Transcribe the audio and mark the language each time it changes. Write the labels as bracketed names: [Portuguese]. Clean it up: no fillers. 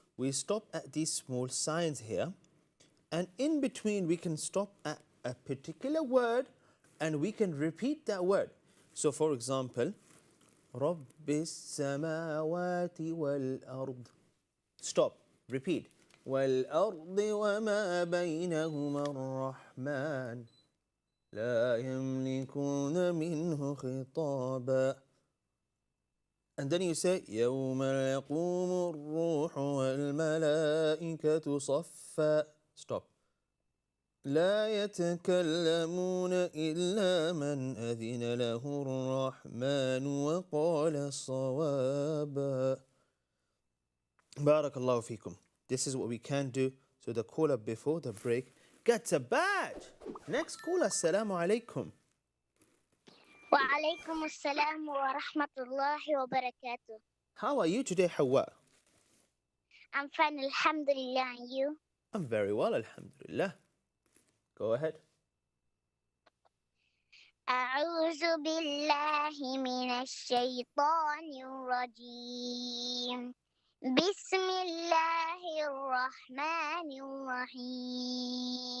[English] We stop at these small signs here, and in between we can stop at a particular word and we can repeat that word. So for example, [Arabic] رب السماوات والأرض. [English] Stop, repeat. [Arabic] والأرض وما بينهما الرحمن لا يملكون منه خطابا. [English] And then you say [Arabic] يوم يقوم الروح والملائكة صفا. [English] Stop. [Arabic] لا يتكلمون إلا من أذن له الرحمن وقال صوابا. بارك الله فيكم. [English] This is what we can do. So the caller before the break gets a badge. Next caller, assalamu alaikum. [Arabic] وعليكم السلام ورحمة الله وبركاته. [English] How are you today, Hawa? I'm fine, alhamdulillah, and you? I'm very well, alhamdulillah. Go ahead. [Arabic] أعوذ بالله من الشيطان الرجيم. بسم الله الرحمن الرحيم.